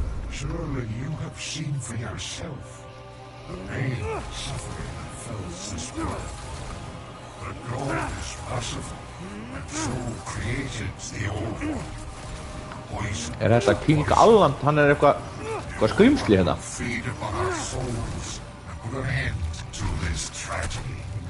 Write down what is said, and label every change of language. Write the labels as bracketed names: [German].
[English] Surely you have seen for yourself the pain, suffering that fills this world. But God is merciful, and so created the old one. Poison. [Icelandic] Þetta King Alland, hann eitthvað skrýmsli hérna. [English] Feed upon our souls and put an end to this tragedy.